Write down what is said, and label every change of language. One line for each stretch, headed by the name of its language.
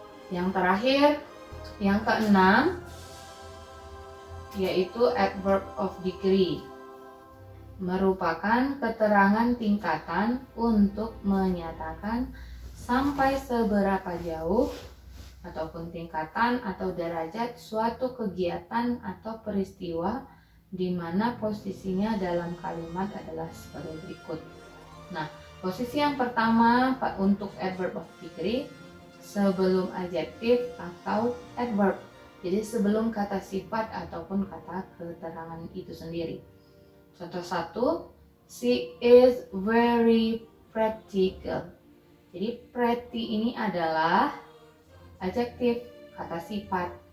Indonesian: Yang terakhir, yang keenam, yaitu adverb of degree, merupakan keterangan tingkatan untuk menyatakan sampai seberapa jauh ataupun tingkatan atau derajat suatu kegiatan atau peristiwa di mana posisinya dalam kalimat adalah sebagai berikut. Nah, posisi yang pertama untuk adverb of degree sebelum adjektif atau adverb. Jadi sebelum kata sifat ataupun kata keterangan itu sendiri. Contoh 1,
English: she is very practical.
Indonesian: Jadi pretty ini adalah adjektif, kata sifat.